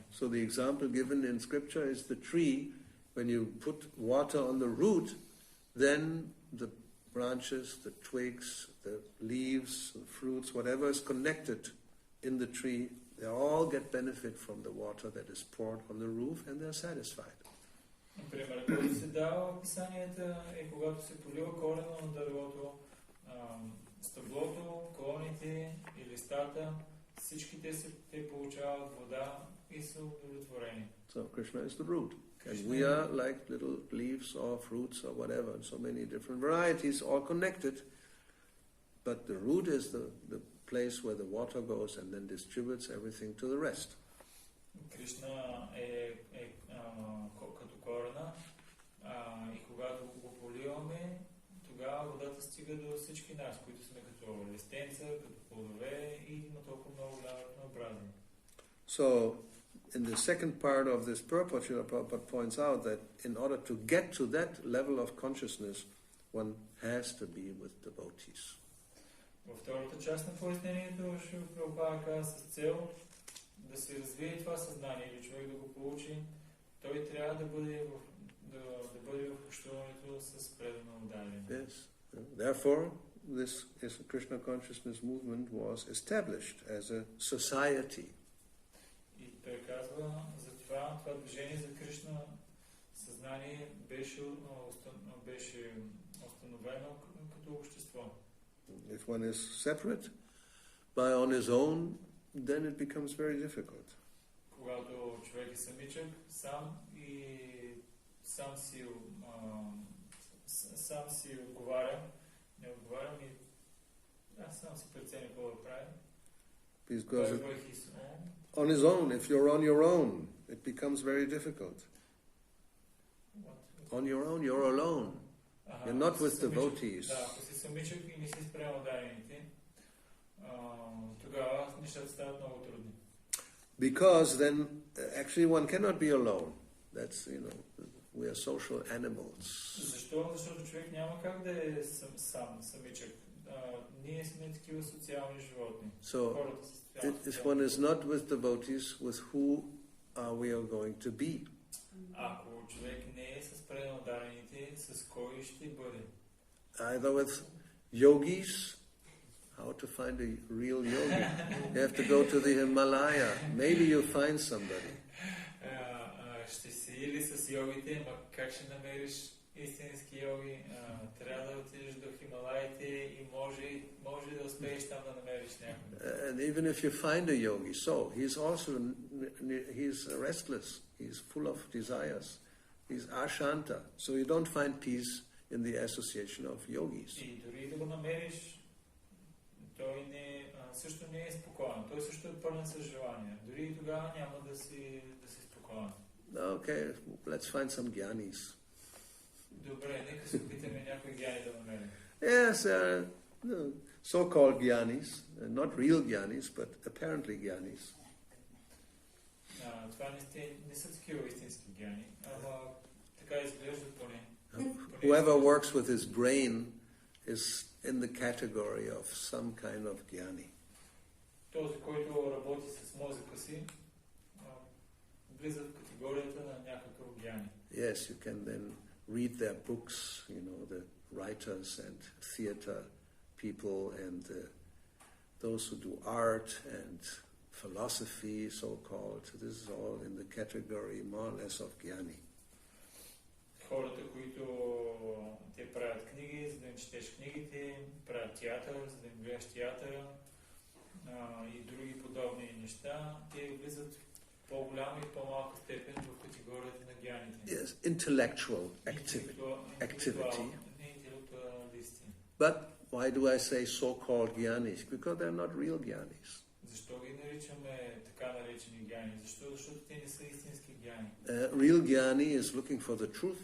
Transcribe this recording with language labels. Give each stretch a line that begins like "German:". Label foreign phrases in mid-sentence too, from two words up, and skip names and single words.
English: So the example given in scripture is the tree. When you put water on the root, then the branches, the twigs, the leaves, the fruits, whatever is connected in the tree, they all get benefit from the water that is poured on the roof and they're satisfied.
Bulgarian: Например, който се дава описанията е когато се полива корена на дървото, стъблото, короните и листата, всички те получават вода и са удовлетворени.
English: So Krishna is the root. And we are like little leaves or fruits or whatever, and so many different varieties, all connected. But the root is the place where the water goes and then distributes everything to the rest.
Bulgarian: Кришна е като корена и когато го поливаме, тогава водата стига до всички нас, които сме като листенца, като плодове и има толкова много голямо разнообразие.
English: So, in the second part of this purport, Srila Prabhupada points out that in order to get to that level of consciousness, one has to be with devotees.
Bulgarian: Във втората част на пояснението Шрила Прабхупада каза с цел да се развие това съзнание или човек да го получи, той трябва да бъде в общуването с предано отдаване.
English: Yes. Therefore, this Krishna consciousness movement was established as a society.
Bulgarian: И той казва, за това движение за Кришна съзнание беше установено като общество.
English: If one is separate by on his own, then it becomes very difficult.
Bulgarian: Когато човек е самичък, сам си отговаря, не отговарям и сам си преценя какво да прави.
English: Because on his own, if you're on your own, it becomes very difficult. On your own, you're alone. You're not with devotees.
Bulgarian: Да, ако си самичък и не си спрямо дайните, тогава нещата стават много трудни.
English: Because then, actually one cannot be alone. That's, we are social animals.
Bulgarian: Защо? Защото човек няма как да е самичък. Ние сме такива социални животни.
English: So, if one is not with devotees, with who are we going to be?
Bulgarian: Ако човек не е с преданодарените, с кой ще бъде?
English: Either with yogis. How to find a real yogi? You have to go to the Himalaya. Maybe you'll find somebody.
Bulgarian: Ще си или с йогите, ма как ще намериш истински йоги? Трябва да отидеш до Хималаите и може да успееш там да намериш някой.
English: And even if you find a yogi, so he's restless. He's full of desires. He's ashanta. So you don't find peace in the association of yogis.
Bulgarian: И дори да го намериш, той също не е спокоен. Той също е пълен с желания. Дори и тогава няма да си спокоен.
English: Okay, let's find some gyanis.
Bulgarian: Добре, нека се опитаме някой гяни да намерим.
English: Yes, so-called gyanis, not real gyanis, but apparently gyanis.
Bulgarian: Това не са такива истински гяни, ама така изглежда поне.
English: Whoever works with his brain is in the category of some kind of jnani.
Bulgarian: Този, който работи с мозъка си, влиза в категорията на някакъв гяни.
English: Yes, you can then read their books, the writers and theater people and those who do art and philosophy, so-called. This is all in the category more or less of jnani.
Bulgarian: Хората, които те правят книги, за да им четеш книгите, правят театър, за да им гледаш театъра и други подобни неща, те влизат в по-голяма и по-малка степен в категорията на гяните.
English: Yes, intellectual activity. But why do I say so-called gyanis? Because they're not real gyanis.
Bulgarian: Защо ги наричаме така наречени гяни? Защото те не са истински гяни.
English: Real gyani is looking for the truth.